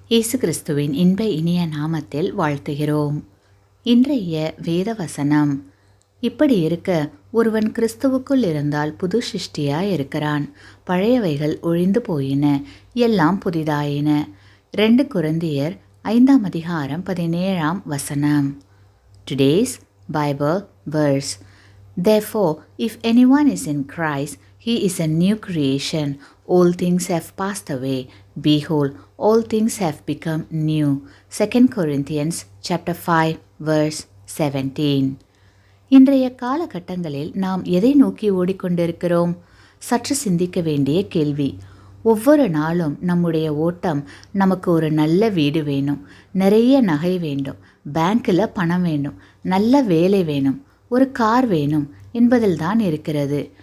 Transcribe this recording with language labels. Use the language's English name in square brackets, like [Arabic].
[Tamil] இயேசு கிறிஸ்துவின் இன்ப இனிய நாமத்தில் வாழ்த்துகிறோம். இன்றைய வேத வசனம்: இப்படி இருக்க, ஒருவன் கிறிஸ்துவுக்குள் இருந்தால் புது சிருஷ்டியாய் இருக்கிறான். பழையவைகள் ஒழிந்து போயின, எல்லாம் புதிதாயின. 2 கொரிந்தியர் 5:17. [English] Today's Bible verse: Therefore, if anyone is in Christ, he is a new creation. All things have passed away. Behold, all things have become new. 2 Corinthians chapter 5 verse 17. [Tamil] இன்றைய காலகட்டங்களில் நாம் எதை நோக்கி ஓடிக்கொண்டிருக்கிறோம்? சற்று சிந்திக்க வேண்டிய கேள்வி. ஒவ்வொரு நாளும் நம்முடைய ஓட்டம் நமக்கு ஒரு நல்ல வீடு வேணும், நிறைய நகை வேண்டும், பேங்க்கில் பணம் வேணும், நல்ல வேலை வேணும், ஒரு கார் வேணும் என்பதில் தான் இருக்கிறது.